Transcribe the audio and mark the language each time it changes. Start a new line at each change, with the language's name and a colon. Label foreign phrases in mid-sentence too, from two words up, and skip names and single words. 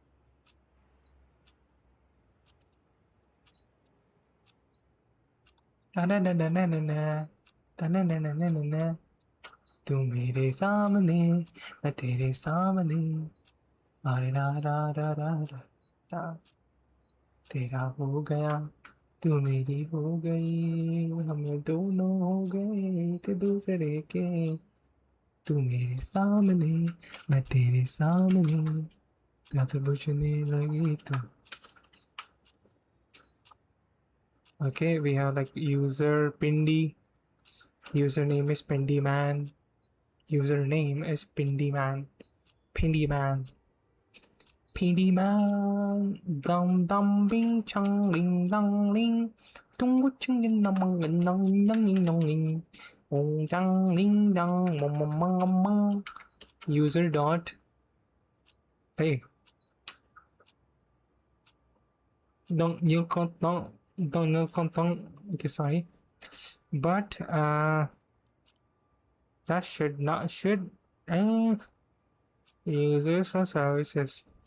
Hindi: तू मेरे सामने मैं तेरे सामने अरे रा रा रा रा रा तेरा हो गया तू मेरी हो गई हम दोनों हो गए एक दूसरे के. तू मेरे सामने मैं तेरे सामने रात बुझने लगी तो.
English: Okay, we have like user Pindi. Username is Pindi Man. Username is Pindi Man. Dum dum bing chang ling dang ling. Tung ching ling dang ling dang ling dang ling dang ling. Ong dang ling dang mong mong mong. User dot. Hey. Don't. Okay, sorry. But that should users for services.